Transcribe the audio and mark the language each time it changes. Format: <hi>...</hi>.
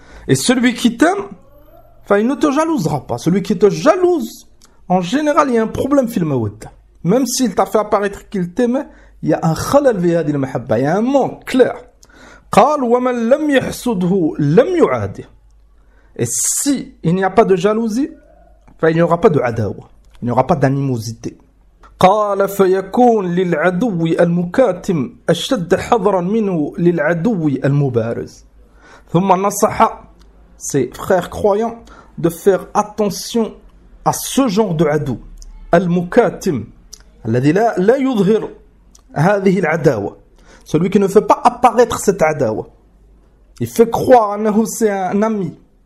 <fr>Et celui qui t'aime, enfin il ne te jalousera pas. Celui qui te jalouse, en général il y a un problème</fr> <ar>في المودة.</ar> <fr>Même s'il t'a fait apparaître qu'il t'aimait, il y a un</fr> <ar>خلل في هذه المحبة.</ar> <fr>Il y a un manque clair.</fr> <ar>قال ومن لم يحسده لم يعاده.</ar> <fr>Et si il n'y a pas de jalousie, enfin il n'y aura pas de adawa, il n'y aura pas d'animosité.</fr> <ar>قال فيكون للعدو المكاتم أشد حذرا منه للعدو المبارز. ثم نصح</ar> <fr>ses frères croyants de faire attention à ce genre de adou,</fr> <ar>المكاتم الذي لا يظهر هذه العداوة,</ar> <fr>celui qui ne fait pas apparaître cette adawa, il fait croire أنه un ami.</fr>